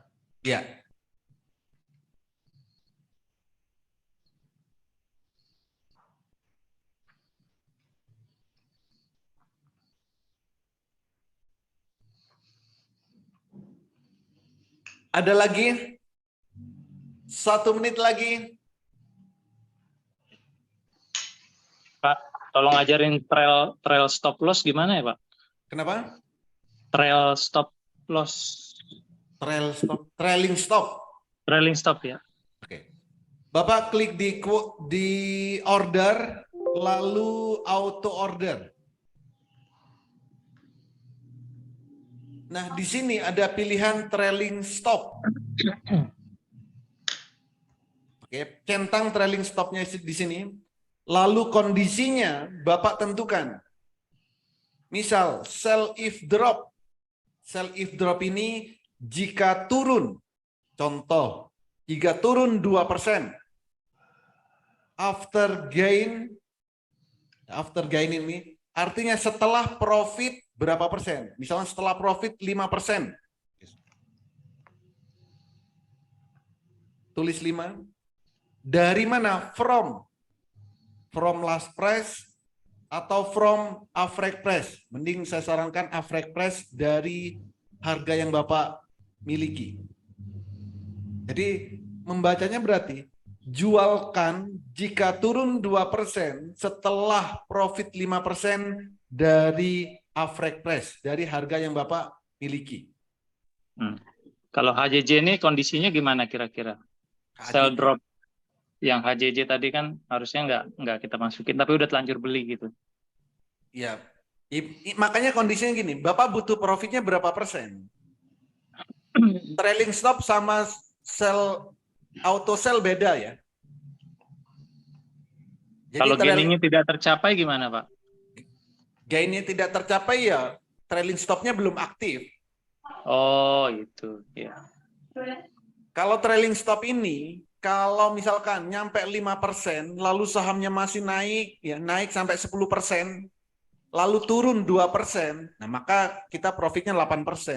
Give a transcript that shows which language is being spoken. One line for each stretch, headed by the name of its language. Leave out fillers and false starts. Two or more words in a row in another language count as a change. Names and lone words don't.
Indonesian: Ya. Ada lagi? 1 menit lagi. Pak, tolong ajarin
English: trail stop loss
Indonesian: gimana ya, Pak? Kenapa?
English: Trail stop loss, Trailing stop.
Indonesian: trailing stop ya. Oke. Bapak klik di order, lalu auto order. Nah, di sini ada pilihan
English: trailing stop.
Indonesian: Oke, centang trailing stopnya di sini. Lalu kondisinya Bapak tentukan. Misal,
English: sell if drop. Sell if drop
Indonesian: ini jika turun. Contoh, jika turun 2%.
English: After gain
Indonesian: ini artinya setelah profit berapa persen? Misalnya setelah profit 5%. Tulis 5. Dari mana?
English: From last price atau from average price.
Indonesian: Mending saya sarankan
English: average price
Indonesian: dari harga yang Bapak miliki. Jadi membacanya berarti jualkan jika turun 2% setelah profit 5% dari
English: average price,
Indonesian: dari harga yang Bapak miliki. Kalau HJJ ini kondisinya gimana kira-kira?
English: Sell drop.
Indonesian: Yang HJJ tadi kan harusnya nggak kita masukin, tapi udah telanjur beli gitu. Ya, makanya kondisinya gini, Bapak butuh profitnya berapa persen?
English: Trailing stop
Indonesian: sama sell
English: auto sell
Indonesian: beda ya. Jadi Kalau gainingnya tidak tercapai gimana, Pak? gainnya tidak tercapai ya trailing stopnya belum aktif. Oh, itu ya. Kalau
English: trailing stop
Indonesian: ini, kalau misalkan nyampe 5%, lalu sahamnya masih naik, ya naik sampai 10%, lalu turun 2%, nah maka kita profitnya 8%.